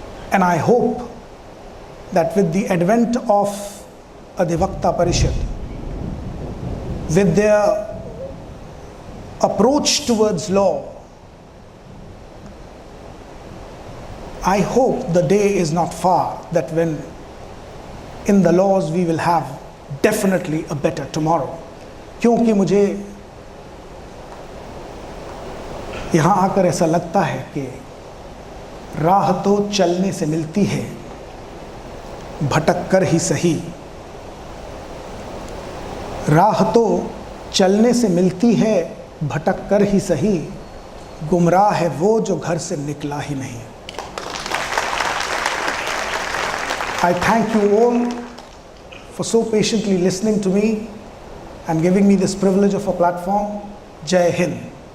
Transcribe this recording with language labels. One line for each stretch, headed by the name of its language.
Hindi: And I hope that with the advent of Adhivakta Parishad, with their approach towards law, I hope the day is not far that when in the laws we will have definitely a better tomorrow. क्योंकि मुझे यहाँ आकर ऐसा लगता है कि राह तो चलने से मिलती है, भटक कर ही सही. राह तो चलने से मिलती है, भटक कर ही सही. गुमराह है वो जो घर से निकला ही नहीं.
English: I thank you all for so patiently listening to me and giving me this privilege of a platform. Jai Hind.